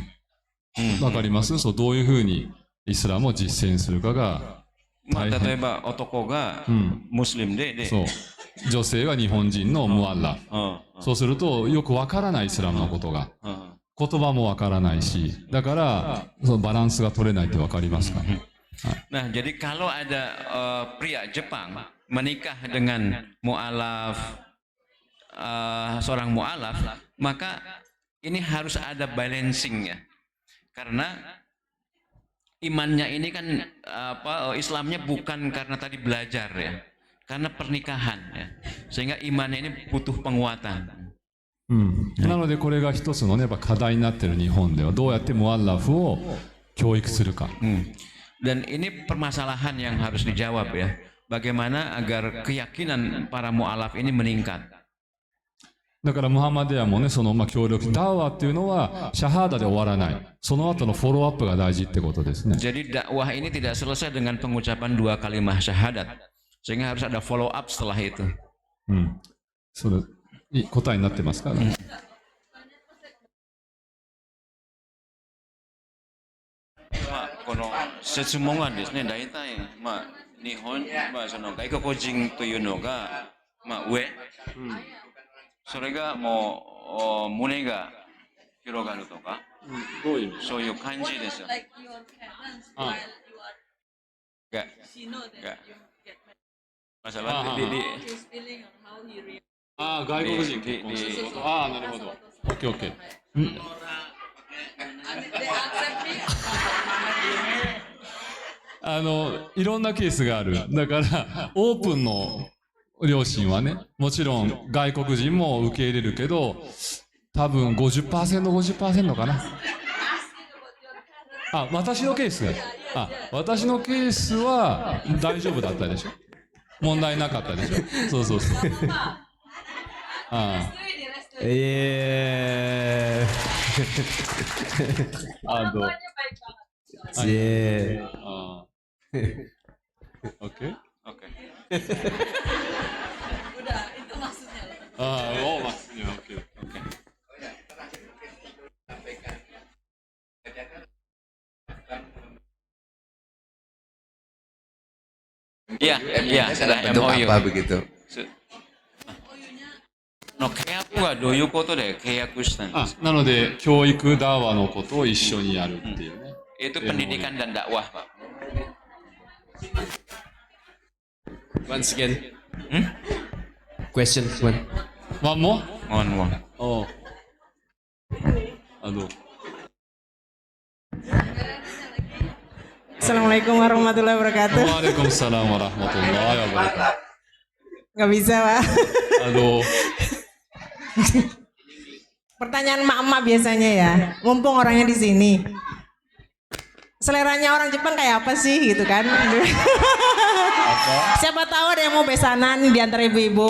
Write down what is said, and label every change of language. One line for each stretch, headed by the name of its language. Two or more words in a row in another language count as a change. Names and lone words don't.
Japanese: わかりますそう、どういうふうにイスラムを実践するかがまあ、大変。例えば男がムスリムで、そう。女性が日本人のムアッラフ。うんそうすると、よくわからないイスラムのことが。うん言葉もわからないし、だから、そのバランスが取れないってわかりますか、
Indonesian: Nah, jadi kalau ada pria Jepang menikah dengan mu'alaf, seorang mu'alaf, maka ini harus ada balancingnya. Karena imannya ini kan Islamnya bukan karena tadi belajar ya, karena pernikahan ya, sehingga imannya ini butuh penguatan.
Japanese: なのでこれが一つのね、やっぱ課題になっている日本では、どうやってムアッラフを教育するか。
Indonesian: Dan ini permasalahan yang harus dijawab ya. Bagaimana agar keyakinan para mu'alaf ini meningkat.
Japanese: だからムハンマディアもね、その協力、ダーワっていうのはシャハーダで終わらない。その後のフォローアップが大事ってことですね。
Indonesian: Jadi dakwah ini tidak selesai dengan pengucapan 2 kalimat syahadat. Sehingga harus ada
English: follow up
Indonesian: setelah itu.
Japanese: それ答えになってますか、この質問はですね、大体、日本、その外国人というのが、上、それがもう胸が広がるとか、どういう意味そういう感じですよ。
Indonesian: Enggak, enggak. Masalah di
Japanese: ああ、外国人結婚すること。ああ、なるほど。オッケーオッケー。いろんなケースがある。だから、オープンの両親はね、もちろん外国人も受け入れるけど、多分50%、50%かな。あ、私のケースが。私のケースは大丈夫だったでしょ。問題なかったでしょ。そうそうそう。Aduh.
Indonesian: Oke. Udah, itu maksudnya. Maksudnya. Oke. Iya, sudah Bentuk MOU. apa begitu? No,
Japanese: 契約はどういうことで契約したんですか？なので、教育ダーワのことを一緒にやるっていうね。
Indonesian: Itu pendidikan dan dakwah, Pak.
English: Once again. Question one. One more?
Indonesian: Mohon. Oh. Aduh.
Arabic: السلام عليكم ورحمة الله وبركاته. وعليكم السلام ورحمة الله وبركاته.
Indonesian: Nggak bisa, Pak. Aduh. Pertanyaan emak-emak biasanya ya. Mumpung orangnya di sini. Seleranya orang Jepang kayak apa sih gitu kan? Siapa tahu ada yang mau besanan di antara ibu-ibu.